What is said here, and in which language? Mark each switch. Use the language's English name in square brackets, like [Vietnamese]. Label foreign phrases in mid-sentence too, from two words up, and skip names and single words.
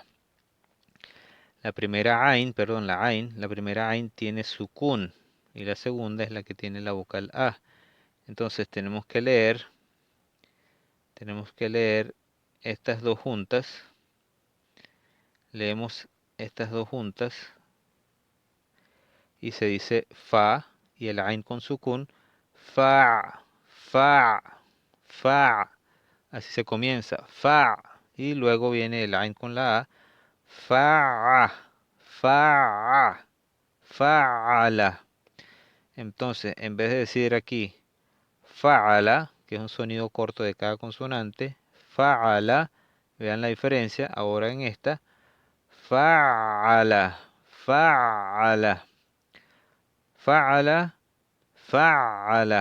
[Spanish] La primera ain, perdón, la primera ain tiene sukun y la segunda es la que tiene la vocal A. Entonces tenemos que leer estas dos juntas. Leemos estas dos juntas y se dice fa y el ain con sukun, fa, fa, fa. Así se comienza, fa. Y luego viene el ain con la A, fa, fa, fa'ala. Entonces, en vez de decir aquí fa'ala, que es un sonido corto de cada consonante, fa'ala, vean la diferencia, ahora en esta, fa'ala, fa'ala, fa'ala, fa'ala.